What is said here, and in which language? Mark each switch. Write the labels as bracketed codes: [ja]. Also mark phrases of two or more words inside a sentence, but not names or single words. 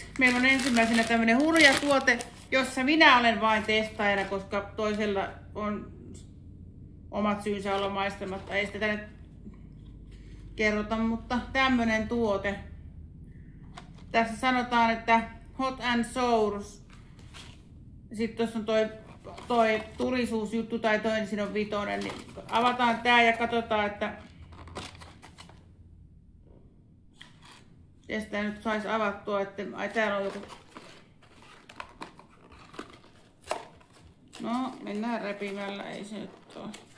[fi] Meillä on ensimmäisenä tämmönen hurja tuote, jossa minä olen vain testaajana, koska toisella on omat syynsä olla maistamatta. Ei sitä tänne kerrota, mutta tämmönen tuote. Tässä sanotaan, että [en] hot and sour. [fi] Sitten tuossa on toi tulisuusjuttu tai toi, niin siinä on 5. Niin avataan tää ja katsotaan, että ja sitä nyt saisi avattua, että ai täällä on joku. No, mennään repimällä, ei se nyt oo.